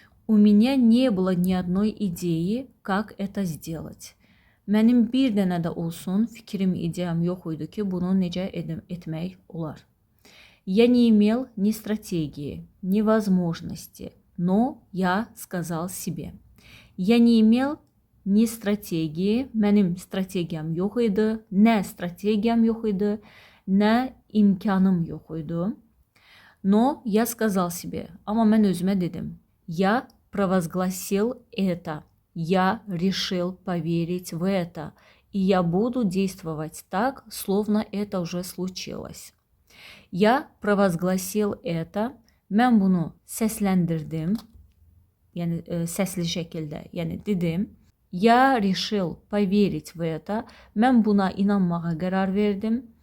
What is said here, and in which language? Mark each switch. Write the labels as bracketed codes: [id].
[ru] У меня не было ни одной идеи, как это сделать. [az] Mənim bir dənə də olsun fikrim, ideyam yox idi ki, bunu necə etmək olar. [ru] Я не имел ни стратегии, ни возможности, но я сказал себе. Я не имел ни стратегии, [az] mənim strategiyam yox idi, nə strategiyam yox idi, nə imkanım yox idi. [ru] Но я сказал себе, [az] amma mən özümə dedim, [ru] я провозгласил это, я решил поверить в это, и я буду действовать так, словно это уже случилось. Я провозгласил это, mən bunu səsləndirdim, yəni səsli şəkildə, yəni dedim. Я решил поверить в это, [az] mən buna inanmağa qərar verdim.